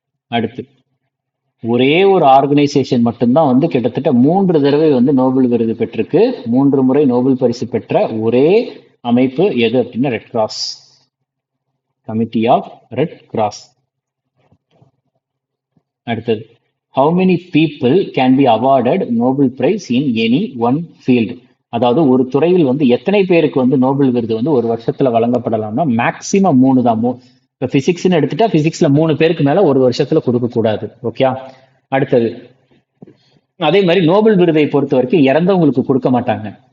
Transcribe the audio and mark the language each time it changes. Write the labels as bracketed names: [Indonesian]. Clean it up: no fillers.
[Tamil] அடுத்து ஒரே ஒரு ஆர்கனைசேஷன் மட்டும்தான் வந்து கிட்டத்தட்ட 3 தடவை வந்து நோபல் விருது பெற்றிருக்கு. 3 முறை நோபல் பரிசு பெற்ற ஒரே அமைப்பு எது அப்படின்னா red cross, committee of red cross. அடுத்தது [English] how many people can be awarded Nobel Prize in any one field? [Tamil] அதாவது ஒரு துறையில் வந்து எத்தனை பேருக்கு வந்து நோபல் விருது வந்து ஒரு வருஷத்துல வழங்கப்படலாம்னா மேக்சிமம் 3 தான். இப்போ பிசிக்ஸ்னு எடுத்துட்டா பிசிக்ஸ்ல 3 பேருக்கு மேல ஒரு வருஷத்துல கொடுக்க கூடாது. ஓகே, அடுத்தது அதே மாதிரி நோபல் விருதை பொறுத்த வரைக்கும் இறந்தவங்களுக்கு கொடுக்க மாட்டாங்க.